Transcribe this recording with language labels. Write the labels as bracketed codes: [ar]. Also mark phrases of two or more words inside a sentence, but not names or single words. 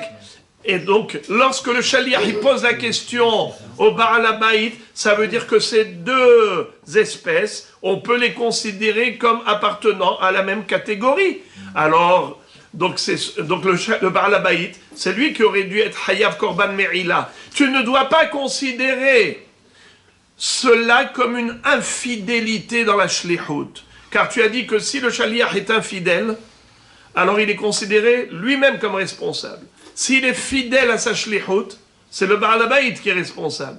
[fr] Et donc, lorsque le shaliach il pose la question au [he] בעל הבית, [fr] ça veut dire que ces deux espèces, on peut les considérer comme appartenant à la même catégorie. Alors, donc le [he] בעל הבית, [fr] c'est lui qui aurait dû être [he] חייב קרבן מעילה. [fr] Tu ne dois pas considérer cela comme une infidélité dans la shlichut. Car tu as dit que si le shaliach est infidèle, alors il est considéré lui-même comme responsable. S'il est fidèle à sa shlichut, c'est le [he] בעל הבית [fr] qui est responsable.